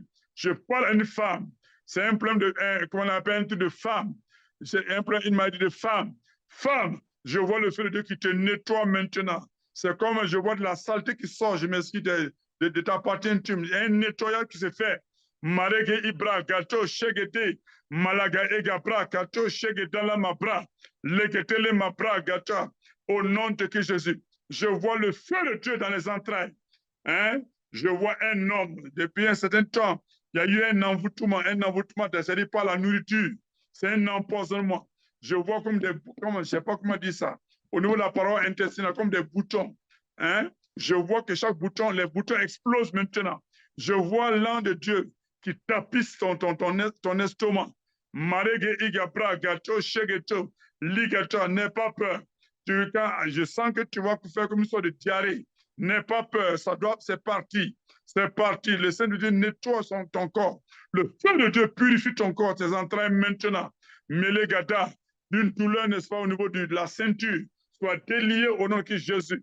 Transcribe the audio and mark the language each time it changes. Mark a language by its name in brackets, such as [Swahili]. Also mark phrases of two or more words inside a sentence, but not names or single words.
[French] Je parle à une femme. C'est un problème de, comment on appelle, un truc de femme. C'est un problème, une maladie de femme. Femme, je vois le feu de Dieu qui te nettoie maintenant. C'est comme je vois de la saleté qui sort, je m'excuse, de ta partie intime. Il y a un nettoyage qui se fait. Marege Ibra, Gato, Shegete, Malaga Egabra, Gato, Shegedala Mabra, Legetele Mabra, Gata, au nom de qui Jésus. Je vois le feu de Dieu dans les entrailles. Hein? Je vois un homme, depuis un certain temps, il y a eu un envoûtement, c'est-à-dire par la nourriture. C'est un empoisonnement. Je vois comme des, je ne sais pas comment dire ça, au niveau de la paroi intestinale, comme des boutons. Hein? Je vois que chaque bouton, les boutons explosent maintenant. Je vois l'an de Dieu qui tapisse ton estomac. Marege igabra gato shegeto ligato, n'aie pas peur. Je sens que tu vas faire comme une sorte de diarrhée. N'aie pas peur, c'est parti. C'est parti. Le Saint-Dieu nettoie ton corps. Le feu de Dieu purifie ton corps, tes entrailles maintenant. Melegada, d'une douleur, n'est-ce pas, au niveau de la ceinture, soit délié au nom de Jésus.